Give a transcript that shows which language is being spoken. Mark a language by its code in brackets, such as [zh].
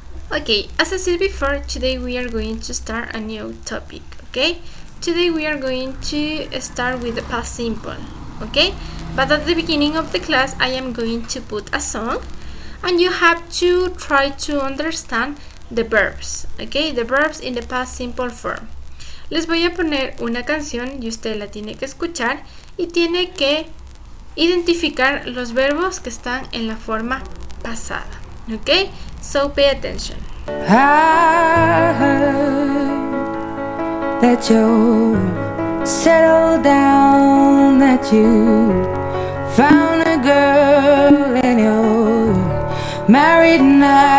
[en] Okay, as I said before, today we are going to start a new topic. Okay, today we are going to start with the past simple. Okay, but at the beginning of the class I am going to put a song and you have to try to understand the verbs. Okay, the verbs in the past simple form. [es] Les voy a poner una canción y usted la tiene que escuchar y tiene que identificar los verbos que están en la forma pasada. [en] Okay, so pay attention. I heard that you settled down, that you found a girl and you're married now.